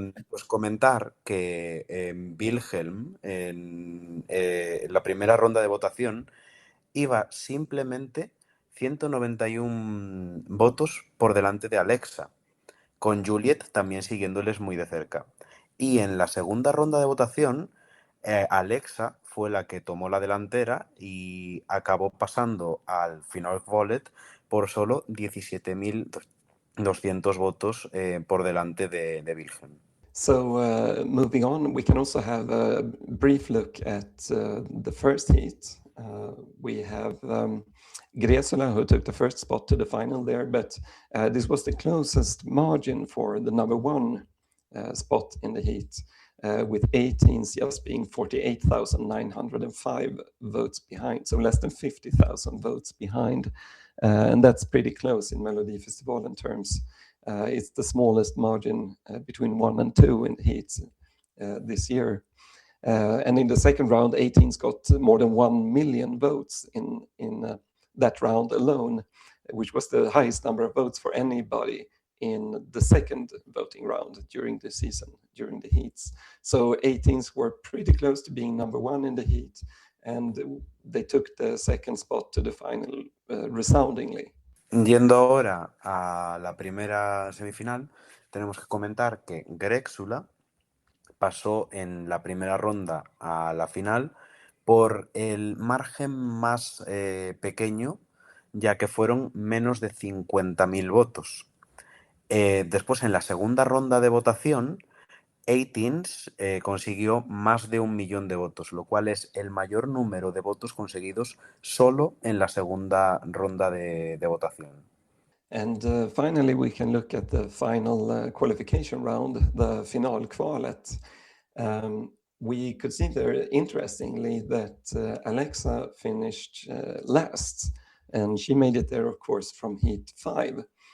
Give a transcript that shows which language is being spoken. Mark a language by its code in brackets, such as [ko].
[es] Pues comentar que Wilhelm en la primera ronda de votación iba simplemente 191 votos por delante de Alexa, con Juliet también siguiéndoles muy de cerca. Y en la segunda ronda de votación, Alexa fue la que tomó la delantera y acabó pasando al Final Volet por solo 17.200 votos por delante de Wilhelm. [en] So moving on, we can also have a brief look at the first heat. We have Gresula, who took the first spot to the final there, but this was the closest margin for the number one spot in the heat, with 18s just being 48,905 votes behind, so less than 50,000 votes behind. And that's pretty close in Melodifestivalen terms. It's the smallest margin between 1 and 2 in the heats this year. And in the second round, 18s got more than 1 million votes in that round alone, which was the highest number of votes for anybody in the second voting round during the season, during the heats. So 18s were pretty close to being number one in the heat, and they took the second spot to the final resoundingly. [es] Yendo ahora a la primera semifinal, tenemos que comentar que Grexula pasó en la primera ronda a la final por el margen más pequeño, ya que fueron menos de 50.000 votos. Después, en la segunda ronda de votación, 18s consiguió más de 1 millón de votos, lo cual es el mayor número de votos conseguidos solo en la segunda ronda de votación. [en] And finally, we can look at the final qualification round, the finalkvalet. We could see there, interestingly, that Alexa finished last, and she made it there, of course, from heat 5.